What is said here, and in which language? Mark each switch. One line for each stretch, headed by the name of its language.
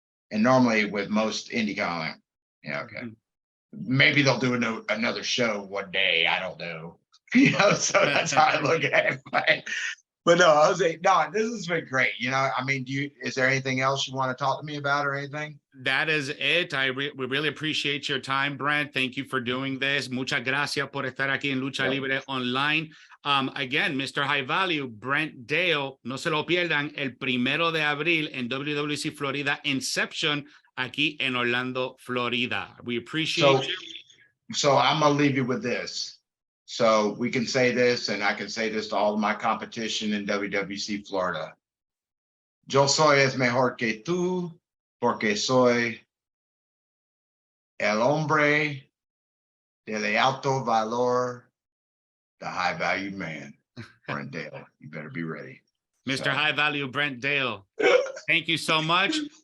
English: And normally with most indie like, yeah, okay, maybe they'll do another show one day. I don't know, you know. So that's how I look at it. But no, Jose, no, this has been great. You know, I mean, is there anything else you want to talk to me about or anything? That is it. We really appreciate your time, Brent. Thank you for doing this.
Spanish: Muchas gracias por estar aquí en Lucha Libre Online. Again, Mr. High Value, Brent Dail, no se lo pierdan, el 1 de abril en WWC Florida Inception, aquí en Orlando, Florida.
English: We appreciate you. So I'm going to leave you with this. So we can say this, and I can say this to all of my competition in WWC Florida.
Spanish: Yo soy es mejor que tú, porque soy el hombre de alto valor,
English: the high value man,
Spanish: Brent Dail.
English: You better be ready. Mr. High Value, Brent Dail. Thank you so much.